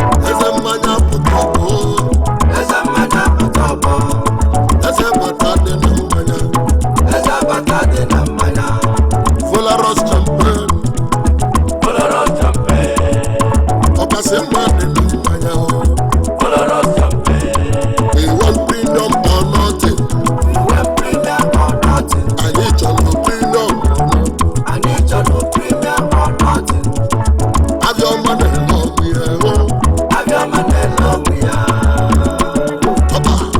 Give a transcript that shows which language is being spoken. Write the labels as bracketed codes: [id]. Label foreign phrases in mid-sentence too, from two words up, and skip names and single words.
[ig] Eze mmanya apụta ọgbọ. Eze mmanya abata ọgbọ. Eze bata dị na mmanya. Eze bata dị na mmanya. [en] Polaris champagne. Polaris champagne. [ig] Ọkasị mma dị na mmanya, o. [en] Polaris champagne. We want premium or nothing. We want premium or nothing. [ig] Anyị chọrọ premium. Anyị chọrọ [en] premium or nothing. [ig] Abịa ọma na-ele ọgwụ ya, o. Abịa ọma na-ele ọgwụ ya. Ọba.